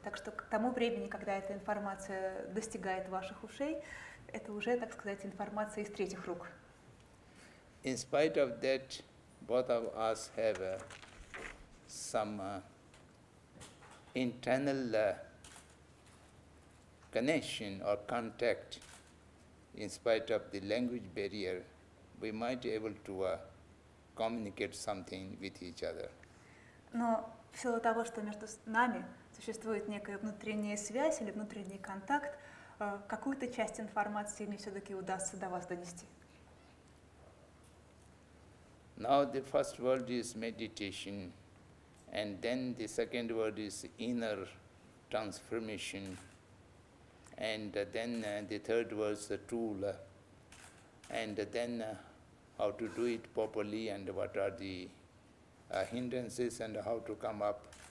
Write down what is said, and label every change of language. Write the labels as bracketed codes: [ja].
[ru] Так что к тому времени, когда эта информация достигает ваших ушей, это уже, так сказать, информация из третьих рук. [en] In spite of that, both of us have some internal connection or contact. In spite of the language barrier, we might be able to communicate something with each other. [ru] Но в силу того, что между нами существует некая внутренняя связь или внутренний контакт, какую-то часть информации мне все-таки удастся до вас донести. [en] Now the first word is meditation, and then the second word is inner transformation, and then the third was the tool, and then how to do it properly, and what are the hindrances, and how to come up.